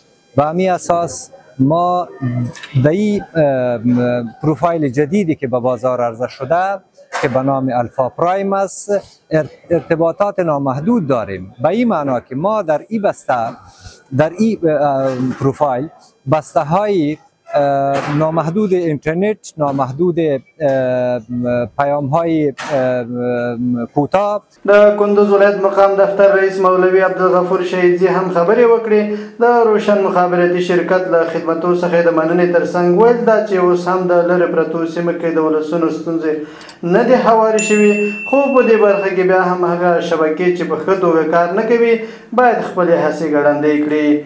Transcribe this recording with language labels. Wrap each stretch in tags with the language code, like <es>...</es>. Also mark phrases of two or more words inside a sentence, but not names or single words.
<fa>به همین اساس ما در این پروفایل جدیدی که به بازار عرضه شده که به نام الفا پرایم است ارتباطات نامحدود داریم. به این معنا که ما در این بسته، در این پروفایل بسته های نامحدود اینترنت، نامحدود پیام های کوتاه.</fa> <ps>د کندوز ولایت مقام دفتر رئیس مولوی عبدالغفور شهیدزی هم خبرې وکړې. د روشن مخابراتي شرکت له خدمتو څخه د مننې ترڅنګ ویل دا چې اوس هم د لرې پرتو سیمو کې د ولسونو ستونزې نه دي هوارې شوي، خو په دې برخه کې بیا هم هغه شبکې چې په ښه توګه کار نه کوي باید خپلې هڅې ګړندۍ کړي.</ps>